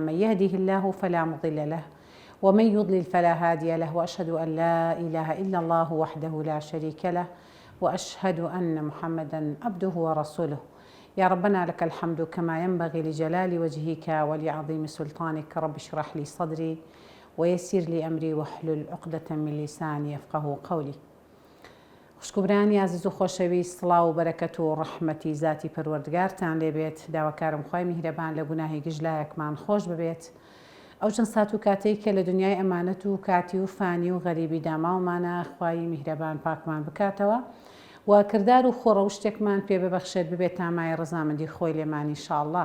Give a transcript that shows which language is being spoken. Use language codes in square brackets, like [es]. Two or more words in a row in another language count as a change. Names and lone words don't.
[ar] من يهده الله فلا مضل له ومن يضلل فلا هادي له، وأشهد أن لا إله إلا الله وحده لا شريك له، وأشهد أن محمدا عبده ورسوله. يا ربنا لك الحمد كما ينبغي لجلال وجهك ولعظيم سلطانك. رب اشرح لي صدري ويسر لي أمري واحلل عقدة من لساني يفقه قولي. [ckb] خوشگوبرانی عزیز و خۆشەویست، سڵاو و بەرەکەت و ڕەحمەتی ذاتی پەروەردگارتان لێبێت. داواکارم خوای میهرەبان لە گوناهی گژلایەکمان خۆش ببێت. ئەو چەند سات و کاتەی کە لە دنیای ئەمانەت و کاتی و فانی و غەریبی داماومانە، خوای میهرەبان پاکمان بکاتەوە و کردار و خۆڕەوشتێکمان پێ ببەخشێت ببێت تامای ڕەزامەندی خۆی لێمان ئینشاءالله.